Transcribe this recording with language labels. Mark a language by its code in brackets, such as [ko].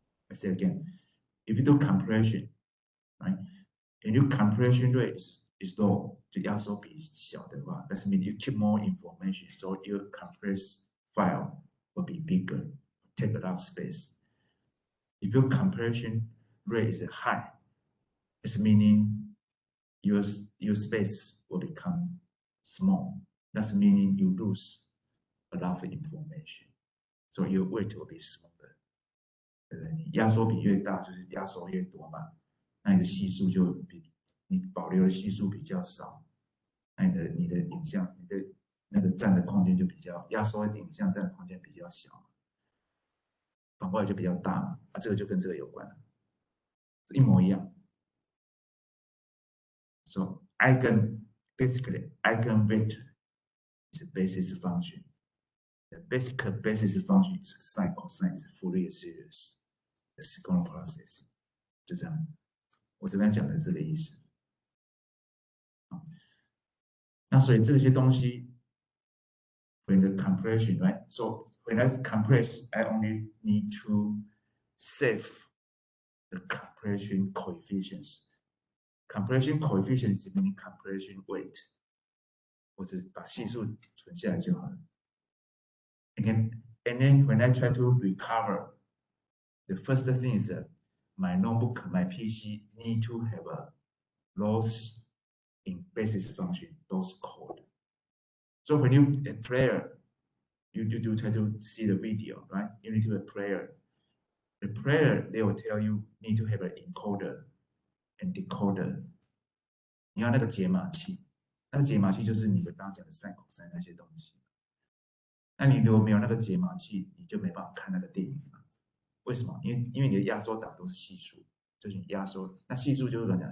[en] I say again, if you do compression, right, and your compression rate is low, [zh] 就压缩比小的话 [en] that means you keep more information, so your compressed file will be bigger, take a lot of space. If your compression rate is high, it's meaning your space will become small. That's meaning you lose a lot of information. So your weight will be smaller. [zh] 对不对？你压缩比越大，就是压缩越多嘛，那你的系数就比你保留的系数比较少，那你的影像，你的那个占的空间就比较压缩的影像占的空间比较小，反过来就比较大嘛，这个就跟这个有关了，一模一样。 [en] So basically eigenvector is a basis function. The basic basis function is sine cosine is Fourier series. The signal processing [zh] 就这样，我这边讲的是这个意思。那所以这些东西 [en] when the compression, right? So when I compress, I only need to save the compression coefficients. Compression coefficients meaning compression weight. [zh] 我只把系数存下来就好了。 [en] And then when I try to recover, the first thing is that my notebook, my PC need to have a loss in basis function, loss code. So when you a player, you try to see the video, right? You need to a player. The player, they will tell you need to have an encoder and decoder. [zh] 你要那个解码器，那个解码器就是你刚刚讲的sin cosine那些东西。那你如果没有那个解码器，你就没办法看那个电影了。为什么？因为你的压缩档都是系数，就是你压缩，那系数就是怎么讲？